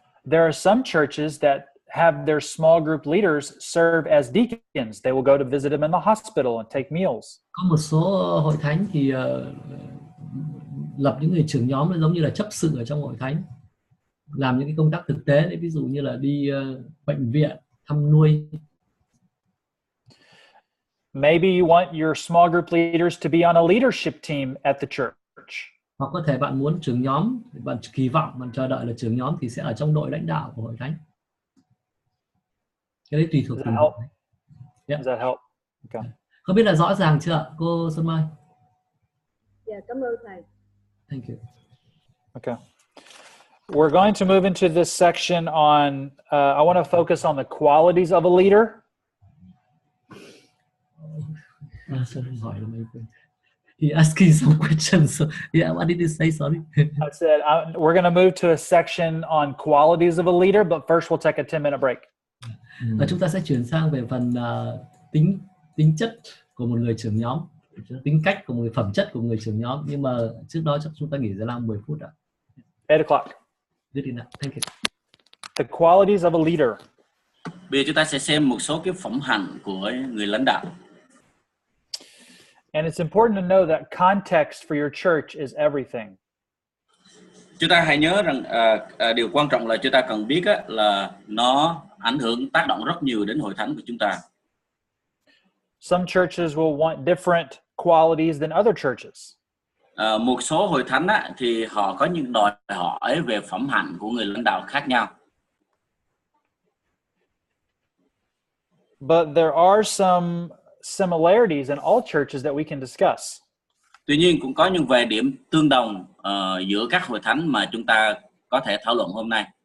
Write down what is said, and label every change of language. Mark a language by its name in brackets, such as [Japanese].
[English] There are some churches that have their small group leaders serve as deacons. They will go to visit them in the hospital and take meals. [Vietnamese] Có một số hội thánh thì lập những người trưởng nhóm giống như là chấp sự ở trong hội thánh, làm những cái công tác thực tế đấy, ví dụ như là đi bệnh viện, thăm nuôi. [English] Maybe you want your small group leaders to be on a leadership team at the church. [Vietnamese] Hoặc có thể bạn muốn trưởng nhóm, bạn kỳ vọng, bạn chờ đợi là trưởng nhóm thì sẽ ở trong đội lãnh đạo của hội thánh. Cái đấy tùy thuộc từng hội thánh. [English] Yeah. Does that help? Okay. [Vietnamese] Không biết là rõ ràng chưa cô Xuân Mai? Dạ, cảm ơn thầy. [English] Thank you. Okay. We're going to move into this section on, I want to focus on the qualities of a leader. [Vietnamese] Sorry, hỏi là mấy quên. [English] He asking some questions. So, yeah, what did he say? Sorry. I said we're going to move to a section on qualities of a leader, but first we'll take a 10-minute break. [Vietnamese] Và chúng ta sẽ chuyển sang về phần tính chất của một người trưởng nhóm, tính cách của một người, phẩm chất của một người trưởng nhóm. Nhưng mà trước đó chắc chúng ta nghỉ giải lao 10 phút ạ. [English] 8 o'clock. Good enough. Thank you. The qualities of a leader. [Vietnamese] Bây giờ chúng ta sẽ xem một số cái phẩm hạnh của người lãnh đạo. [English] And it's important to know that context for your church is everything. [Vietnamese] Chúng ta hãy nhớ rằng điều quan trọng là chúng ta cần biết là nó ảnh hưởng, tác động rất nhiều đến hội thánh của chúng ta. [English] Some churches will want different qualities than other churches. [Vietnamese] Một số hội thánh thì họ có những đòi hỏi về phẩm hạnh của người lãnh đạo khác nhau. [English] But there are some similarities in all churches that we can discuss. [Vietnamese] Tuy nhiên cũng có những vài điểm tương đồng giữa các hội thánh mà chúng ta có thể thảo luận hôm nay.